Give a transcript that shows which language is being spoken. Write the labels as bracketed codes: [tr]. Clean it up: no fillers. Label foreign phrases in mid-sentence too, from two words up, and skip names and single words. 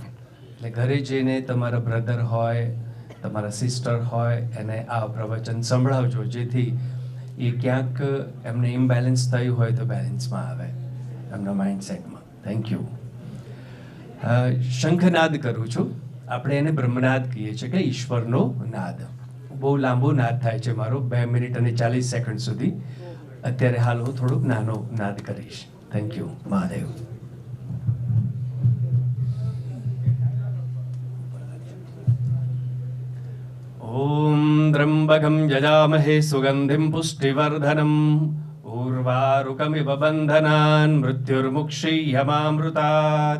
[gu] એટલે ઘરે જઈને તમારા બ્રધર હોય, તમારા સિસ્ટર હોય, એને આ પ્રવચન સંભળાવજો, જેથી એ ક્યાંક એમને ઇમ્બેલેન્સ થયું હોય તો બેલેન્સમાં આવે એમના માઇન્ડસેટમાં. [en] Thank you. [gu] શંખનાદ કરું છું. આપણે એને બ્રહ્મનાદ કહીએ છીએ કે ઈશ્વરનો નાદ. બહુ લાંબો નાદ થાય છે મારો, 2 મિનિટ અને 40 સેકન્ડ સુધી. અત્યારે હાલ હું થોડુંક નાનો નાદ કરીશ. [en] Thank you. [gu] મહાદેવ. [sa] ॐ त्र्यम्बकं यजामहे सुगन्धिं पुष्टिवर्धनम् उर्वारुकमिव बन्धनान् मृत्युर्मुक्षीयमामृतात्.